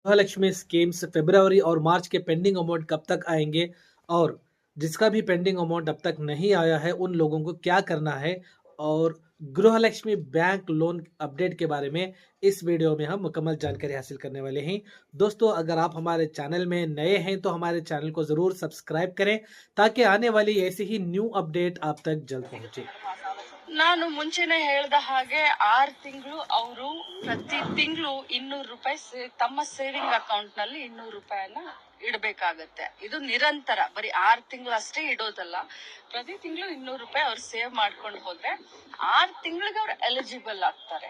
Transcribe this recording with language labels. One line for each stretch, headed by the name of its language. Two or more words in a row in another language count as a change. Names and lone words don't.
Hindi: गृहलक्ष्मी स्कीम्स फरवरी और मार्च के पेंडिंग अमाउंट कब तक आएंगे और जिसका भी पेंडिंग अमाउंट अब तक नहीं आया है उन लोगों को क्या करना है और गृहलक्ष्मी बैंक लोन अपडेट के बारे में इस वीडियो में हम मुकम्मल जानकारी हासिल करने वाले हैं। दोस्तों, अगर आप हमारे चैनल में नए हैं तो हमारे चैनल को ज़रूर सब्सक्राइब करें ताकि आने वाली ऐसी ही न्यू अपडेट आप तक जल्द पहुंचे।
Kannada: ನಾನು ಮುಂಚೆನೆ ಹೇಳ್ದ ಹಾಗೆ 6 ತಿಂಗಳು ಅವರು ಪ್ರತಿ ತಿಂಗಳು 200 ರೂಪಾಯಿ ತಮ್ಮ ಸೇವಿಂಗ್ ಅಕೌಂಟ್ ನಲ್ಲಿ 200 ರೂಪಾಯಿನ ಇಡಬೇಕಾಗತ್ತೆ. ಇದು ನಿರಂತರ, ಬರೀ 6 ತಿಂಗಳು ಅಷ್ಟೇ ಇಡೋದಲ್ಲ, ಪ್ರತಿ ತಿಂಗಳು 200 ರೂಪಾಯಿ ಅವ್ರು ಸೇವ್ ಮಾಡ್ಕೊಂಡು ಹೋದ್ರೆ 6 ತಿಂಗಳಿಗೆ ಅವ್ರು ಎಲಿಜಿಬಲ್ ಆಗ್ತಾರೆ.